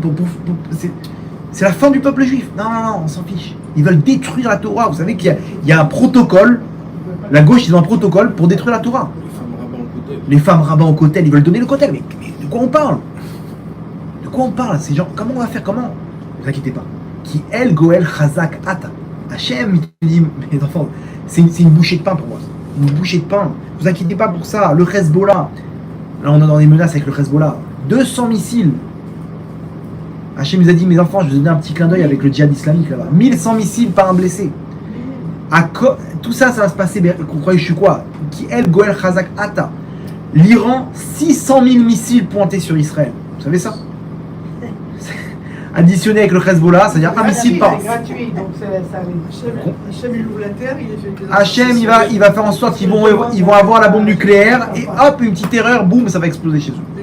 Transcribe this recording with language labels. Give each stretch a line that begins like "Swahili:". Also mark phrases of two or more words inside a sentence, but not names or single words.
French: C'est la fin du peuple juif. Non, on s'en fiche. Ils veulent détruire la Torah. Vous savez qu'il y a un protocole. La gauche, ils ont un protocole pour détruire la Torah. Les femmes rabbins au kotel, ils veulent donner le kotel. Mais de quoi on parle? De quoi on parle? Ces gens, comment on va faire? Comment? Ne vous inquiétez pas.
Hebrew: כי אל גואל חזק אתה.
French: Hachem, il te dit, mes enfants, c'est une bouchée de pain pour moi. Une bouchée de pain. Ne vous inquiétez pas pour ça. Le Hezbollah. Là, on est dans des menaces avec le Hezbollah. 200 missiles. Hachem nous a dit, mes enfants, je vais vous donner un petit clin d'œil avec le djihad islamique là-bas. 1100 missiles par un blessé. Tout ça, ça va se passer. Vous croyez que je suis quoi?
Hebrew: כי אל גואל חזק אתה.
French: L'Iran, 600 000 missiles pointés sur Israël. Vous savez ça? additionné avec le Hezbollah, c'est-à-dire un missile par. C'est gratuit, donc ça arrive. Hachem, il ouvre la terre, il fait des Hachem, il va faire en sorte qu'ils vont avoir la bombe nucléaire et hop, une petite erreur, boum, ça va exploser chez eux.